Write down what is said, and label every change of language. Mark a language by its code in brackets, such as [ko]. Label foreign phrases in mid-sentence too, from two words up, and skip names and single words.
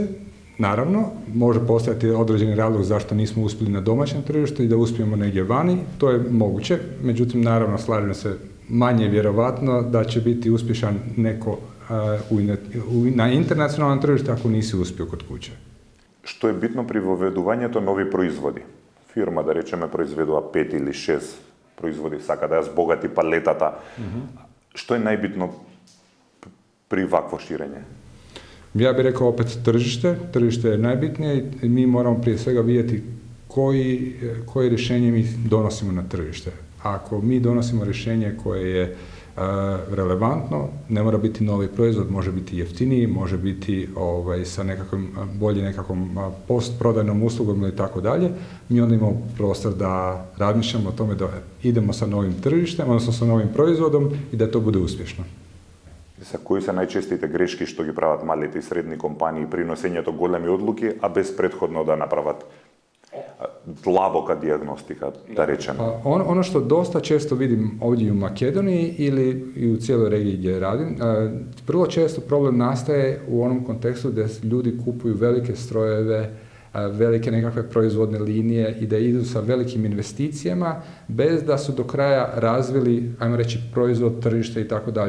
[hr] Naravno, može postojati određeni razlog zašto nismo uspjeli na domaćem tržištu i da uspijemo negdje vani, to je moguće, međutim, naravno, slažem se, manje vjerovatno da će biti uspješan neko na internacionalnom tržištu ako nisi uspio kod kuće. [mk] Што е битно при воведувањето нови производи? Фирма, да речеме, произведува 5 или 6 производи, сака да ја збогати палетата. Што е најбитно при вакво ширење? [hr] Ja bih rekao opet tržište. Tržište je najbitnije i mi moramo prije svega vidjeti koje rješenje mi donosimo na tržište. Ako mi donosimo rješenje koje je relevantno, ne mora biti novi proizvod, može biti jeftiniji, može biti sa nekakvom postprodajnom uslugom ili tako dalje, mi onda imamo prostor da razmišljamo o tome da idemo sa novim tržištem, odnosno sa novim proizvodom i da to bude uspješno. [mk] Кои се најчестите грешки што ги прават малите и средни компании при носењето големи одлуки, а без претходно да направат длабока дијагностика, да речеме? [hr] Ono što dosta često vidim ovdje u Makedoniji ili i u cijeloj regiji gdje radim, vrlo često problem nastaje u onom kontekstu da ljudi kupuju velike strojeve, velike nekakve proizvodne linije i da idu sa velikim investicijama bez da su do kraja razvili, ajmo reći, proizvod, tržište i tako dalje.